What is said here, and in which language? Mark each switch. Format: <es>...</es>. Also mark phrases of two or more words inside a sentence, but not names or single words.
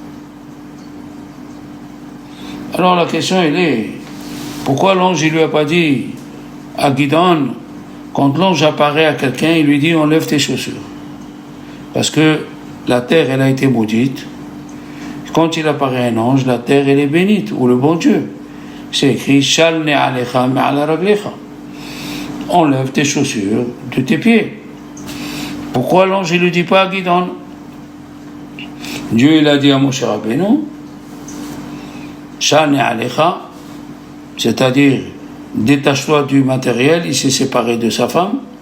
<fr>Alors la question elle est, pourquoi l'ange il lui a pas dit à Gidon, quand l'ange apparaît à quelqu'un, il lui dit enlève tes chaussures. Parce que la terre elle a été maudite. Quand il apparaît un ange, la terre elle est bénite, ou le bon Dieu. C'est écrit</fr> <he>של נעליך מעל רגליך.</he> <fr>Enlève tes chaussures de tes pieds. Pourquoi l'ange ne le dit pas à Gidon? Dieu il a dit à Moshe Rabbeinu</fr> <he>של נעליך,</he> <fr>c'est-à-dire détache-toi du matériel, il s'est séparé de sa femme.</fr>